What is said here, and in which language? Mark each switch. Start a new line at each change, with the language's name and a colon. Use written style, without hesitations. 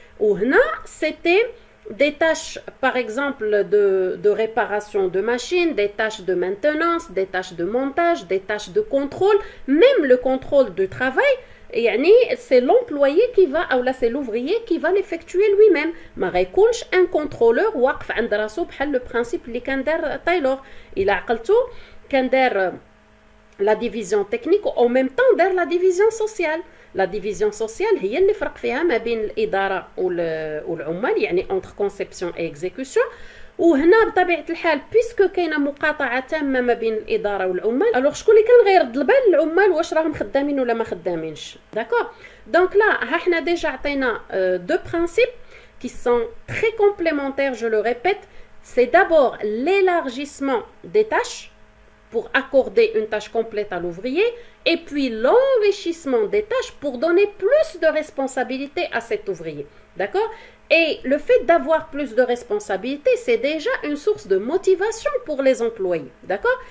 French: Ou c'était des tâches, par exemple, de réparation de machines, des tâches de maintenance, des tâches de montage, des tâches de contrôle, même le contrôle du travail. C'est l'employé qui va, ou là c'est l'ouvrier qui va l'effectuer lui-même.
Arabic: ما غيكونش
French: un contrôleur
Arabic: واقف عند راسو بحال
French: le principe
Arabic: اللي كان دار تايلور. إلا عقلتو كان دار
French: la division technique en même temps
Arabic: دار
French: la division sociale. La division sociale
Arabic: هي اللي فرق فيها ما بين الإدارة والعمال, يعني
French: entre conception et exécution.
Arabic: وهنا بطبيعه الحال بيسكو كاينه مقاطعه تامه ما بين الاداره والعمال، الوغ شكون اللي كان غيرد البال العمال واش راهم خدامين ولا ما خدامينش.
French: داكور دونك لا
Arabic: ها حنا
French: ديجا عطينا دو برينسيپ qui sont très complémentaires, je le répète. C'est d'abord l'élargissement des tâches pour accorder une tâche complète à l'ouvrier, et puis l'enrichissement des tâches pour donner plus de responsabilité à cet ouvrier. D'accord? Et le fait d'avoir plus de responsabilité, c'est déjà une source de motivation pour les employés. D'accord?